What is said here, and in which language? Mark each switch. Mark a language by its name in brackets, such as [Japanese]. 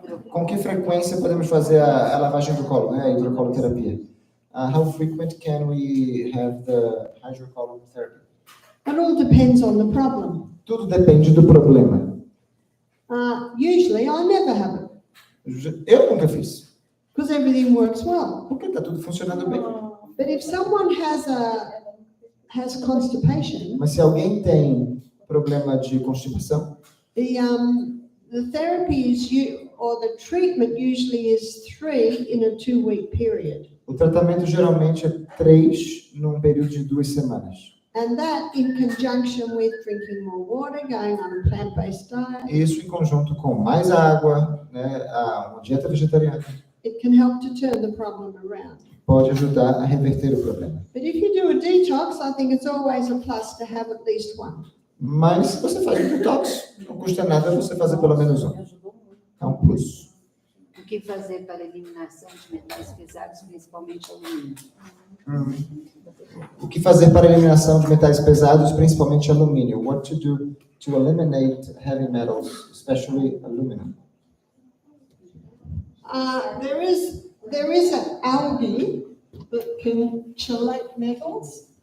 [Portuguese] Com que frequência podemos fazer a lavagem do colo, né? A hidrocoloterapia? [English] How frequent can we have the hydrotherapy? It all depends on the problem. [Portuguese] Tudo depende do problema. [English] Usually, I never have it [Portuguese] Eu nunca fiz, [English] because everything works well. [Portuguese] porque está tudo funcionando bem. [English] But if someone has constipation, [Portuguese] Mas se alguém tem problema de constipação, [English] the therapy or the treatment usually is 3 in a 2-week period. [Portuguese] o tratamento geralmente é 3 num período de 2 semanas. [English] And that in conjunction with drinking more water, going on a plant-based diet, [Portuguese] Isso em conjunto com mais água, né, uma dieta vegetariana, [English] it can help to turn the problem around. [Portuguese] pode ajudar a reverter o problema. [English] But if you do a detox, I think it's always a plus to have at least one. [Portuguese] Mas se você faz um detox, não custa nada você fazer pelo menos um. É um plus. O que fazer para eliminação de metais pesados, principalmente alumínio? O que fazer para a eliminação de metais pesados, principalmente alumínio? [English] What to do to eliminate heavy metals, especially aluminum? There is an algae that can chelate metals